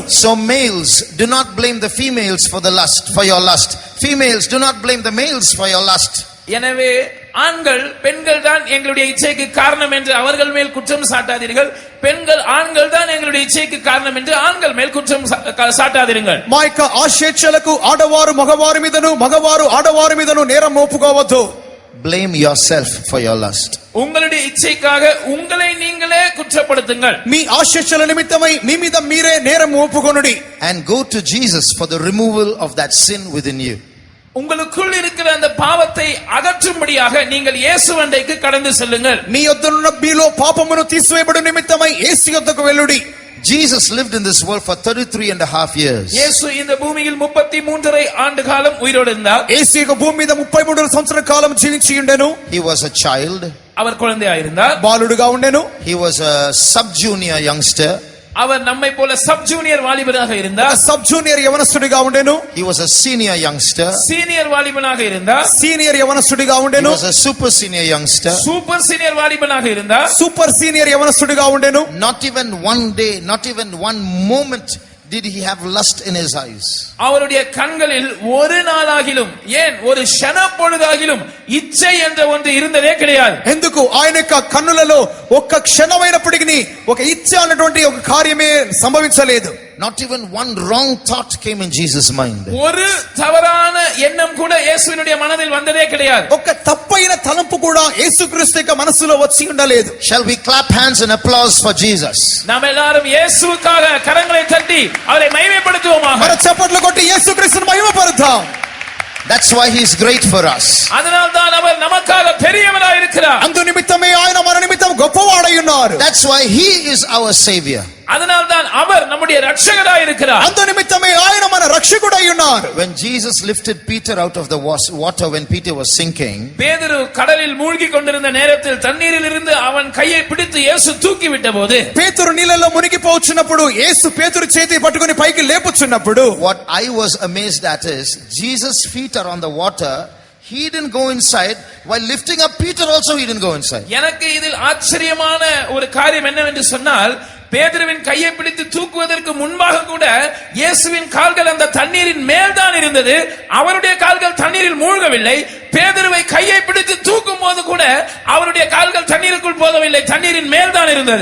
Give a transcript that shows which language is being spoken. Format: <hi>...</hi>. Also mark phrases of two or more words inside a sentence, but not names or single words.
<en>So males, do not blame the females for the lust, for your lust. Females, do not blame the males for your lust.</en> <ta>எனவே ஆண்கள் பெண்கள் தான் எங்களுடைய இச்சைக்கு காரணம் என்று அவர்கள் மேல் குற்றம் சாட்டாதீர்கள். பெண்கள் ஆண்கள் தான் எங்களுடைய இச்சைக்கு காரணம் என்று ஆண்கள் மேல் குற்றம் சாட்டாதீர்கள்.</ta> <te>మా యొక్క ఆశేచ్ఛలకు ఆడవారు మగవారి మీదను మగవారు ఆడవారి మీదను నేరం మోపుకోవద్దు.</te> <en>Blame yourself for your lust.</en> <ta>உங்களுடைய இச்சைக்காக உங்களை நீங்களே குற்றப்படுத்துங்கள்.</ta> <te>మీ ఆశేచ్ఛల నిమిత్తమై మీ మీద మీరే నేరం మోపుకొనుడి.</te> <en>And go to Jesus for the removal of that sin within you.</en> <ta>உங்களுக்குள் இருக்கிற அந்த பாவத்தை அகற்றும்படியாக நீங்கள் இயேசுவண்டைக்கு கடந்து செல்லுங்கள்.</ta> <te>మీ యొద్దనున్న మీలో పాపమును తీసివేయబడు నిమిత్తమై యేసు యొద్దకు వెళ్ళుడి.</te> <en>Jesus lived in this world for 33 and a half years.</en> <ta>இயேசு இந்த பூமியில் 33 ஆண்டு காலம் உயிரோடு இருந்தார்.</ta> <te>యేసు ఈ భూమి మీద 33 సంవత్సరాల కాలం జీవించి ఉండెను.</te> <en>He was a child.</en> <ta>அவர் குழந்தையாக இருந்தார்.</ta> <te>బాలుడుగా ఉండెను.</te> <en>He was a sub junior youngster.</en> <ta>அவர் நம்மை போல</ta> <en>sub junior</en> <ta>வாலிபனாக இருந்தார்.</ta> <en>sub junior</en> <te>యవనస్తుడిగా ఉండెను.</te> <en>He was a senior youngster.</en> <ta>சீனியர் வாலிபனாக இருந்தார்.</ta> <te>సీనియర్ యవనస్తుడిగా ఉండెను.</te> <en>He was a super senior youngster. super senior</en> <ta>வாலிபனாக இருந்தார்.</ta> <en>super senior</en> <te>యవనస్తుడిగా ఉండెను.</te> <en>Not even one day, not even one moment did he have lust in his eyes.</en> <ta>அவருடைய கண்களில் ஒரு நாளாகிலும், ஏன் ஒரு க்ஷண பொழுதாகிலும் இச்சை என்ற ஒன்று இருந்ததே கிடையாது.</ta> <te>ఎందుకు ఆయన యొక్క కన్నులలో ఒక్క క్షణమైనప్పటికీ ఒక ఇచ్చ అన్నటువంటి ఒక కార్యమే సంభవించలేదు.</te> <en>Not even one wrong thought came in Jesus' mind.</en> <ta>ஒரு தவறான எண்ணம் கூட இயேசுவினுடைய மனதில் வந்ததே கிடையாது.</ta> <te>ఒక తప్పైన తలంపు కూడా యేసుక్రీస్తు యొక్క మనసులో వచ్చి ఉండలేదు.</te> <en>Shall we clap hands and applause for Jesus?</en> <ta>நாம் எல்லாரும் இயேசுவுக்காக கரங்களை தட்டி அவரை மகிமைப்படுத்துவோமாக.</ta> <te>మన చప్పట్లు కొట్టి యేసుక్రీస్తును మహిమపరుద్దాం.</te> <en>That's why he is great for us.</en> <ta>அதனால் தான் அவர் நமக்காக பெரியவராய் இருக்கிறார்.</ta> <te>అందు నిమిత్తమే ఆయన మన నిమిత్తం గొప్పవాడై ఉన్నారు.</te> <en>That's why he is our savior.</en> <ta>அதனால் தான் அவர் நம்முடைய ரட்சகராய் இருக்கிறார்.</ta> <te>అందు నిమిత్తమే ఆయన మన రక్షకుడై ఉన్నారు.</te> <en>When Jesus lifted Peter out of the water when Peter was sinking,</en> <ta>பேதுரு கடலில் மூழ்கி கொண்டிருந்த நேரத்தில் தண்ணீரில் இருந்து அவன் கையை பிடித்து இயேசு தூக்கி விட்டபோது,</ta> <te>పేతురు నీళ్ళలో మునిగిపోవచ్చున్నప్పుడు యేసు పేతురు చేతి పట్టుకొని పైకి లేపుచున్నప్పుడు,</te> <en>what I was amazed at is Jesus' feet are on the water. He didn't go inside. While lifting up Peter also he didn't go inside.</en> <ta>எனக்கு இதில் ஆச்சரியமான ஒரு காரியம் என்னவென்று சொன்னால், பேதுருவின் கையை பிடித்து தூக்குவதற்கு முன்பாக கூட இயேசுவின் கால்கள் அந்த தண்ணீரின் மேல் தான் இருந்தது. அவருடைய கால்கள் தண்ணீரில் மூழ்கவில்லை. பேதுருவை கையை பிடித்து தூக்கும் போது கூட அவருடைய கால்கள் தண்ணீருக்குள் போகவில்லை, தண்ணீரின் மேல் தான் இருந்தது.</ta>